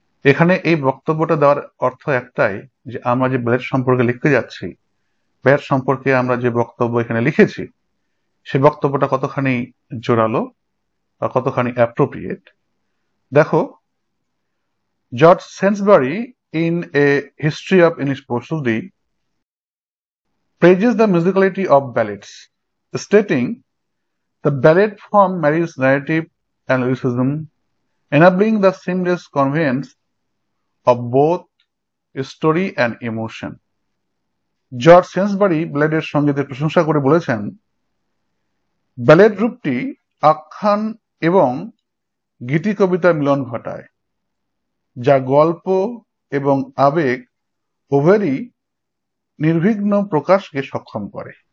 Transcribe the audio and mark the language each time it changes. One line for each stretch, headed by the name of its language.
Bangla: এখানে এই বক্তব্যটা দেওয়ার অর্থ একটাই, যে আমরা যে ব্যালেড সম্পর্কে লিখতে যাচ্ছি, ব্যালেড সম্পর্কে আমরা যে বক্তব্য এখানে লিখেছি, সে বক্তব্যটা কতখানি জোরালো বা কতখানি অ্যাপ্রোপ্রিয়েট। দেখো,
English: George Saintsbury in a history of English prosody praises the musicality of ballads, stating the ballad form marries narrative and lyricism, enabling the seamless conveyance of both story and emotion.
Bangla: George সেন্সবারি ব্যালেডের সঙ্গীতের প্রশংসা করে বলেছেন, ব্যালেড রূপটি আখ্যান এবং গীতি কবিতার মিলন ঘটায়, যা গল্প এবং আবেগ উভয়েরই নির্বিঘ্ন প্রকাশকে সক্ষম করে।